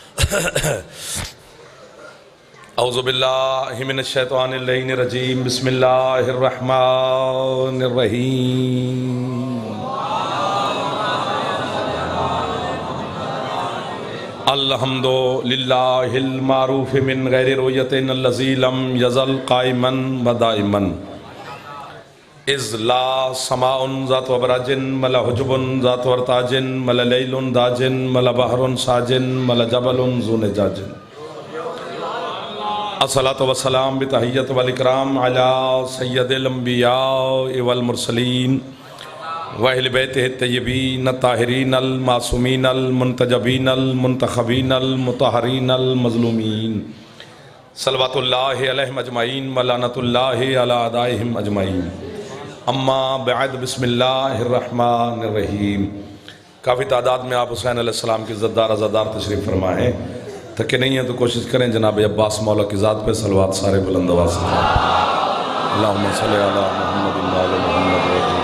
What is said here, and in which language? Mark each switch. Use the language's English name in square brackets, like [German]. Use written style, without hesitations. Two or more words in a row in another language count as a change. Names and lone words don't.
[Arabic] اعوذ باللہ من الشیطان الرجیم بسم اللہ الرحمن الرحیم الحمد للہ المعروف من غیر رویت الذی لم یزل قائما و دائما اذ لا سماء ذات وبراج ملا حجب ذات ورتاج ملا لیل داج ملا بحر ساج ملا جبل ذو نجاج الصلاة والسلام بتحیت والاکرام علی سید الانبیاء والمرسلین واہل بیتہ الطیبین الطاہرین المعصومین المنتجبین المنتخبین المطہرین المظلومین صلوات اللہ علیہم اجمعین ولعنۃ اللہ علی اعدائہم اجمعین اما بعد بسم اللہ الرحمن الرحیم۔ [Urdu] کافی تعداد میں آپ حسین [Arabic] علیہ السلام [Urdu] کی عزتدار عزادار تشریف فرما ہے، تھکے نہیں ہیں تو کوشش کریں جناب عباس مولا کی ذات پہ صلوات سارے بلند آواز سے [Arabic] اللہم صلی علی محمد وعلی محمد۔